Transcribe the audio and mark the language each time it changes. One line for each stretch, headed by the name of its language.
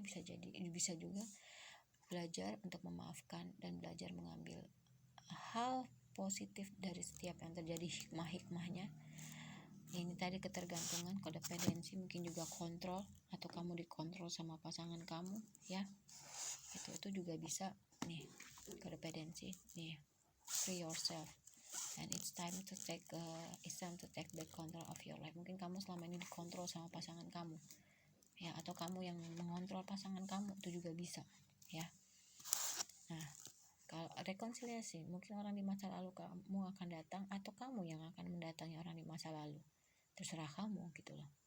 Indonesian: Bisa juga belajar untuk memaafkan dan belajar mengambil hal positif dari setiap yang terjadi, hikmahnya. Ini tadi ketergantungan, kodependensi, mungkin juga kontrol, atau kamu dikontrol sama pasangan kamu ya. Itu juga bisa nih, kodependensi nih.
English: Free yourself and it's time to take back control of your life.
Indonesian: Mungkin kamu selama ini dikontrol sama pasangan kamu ya, atau kamu yang mengontrol pasangan kamu, itu juga bisa ya. Nah kalau rekonsiliasi, mungkin orang di masa lalu kamu akan datang, atau kamu yang akan mendatangi orang di masa lalu, terserah kamu gitu loh.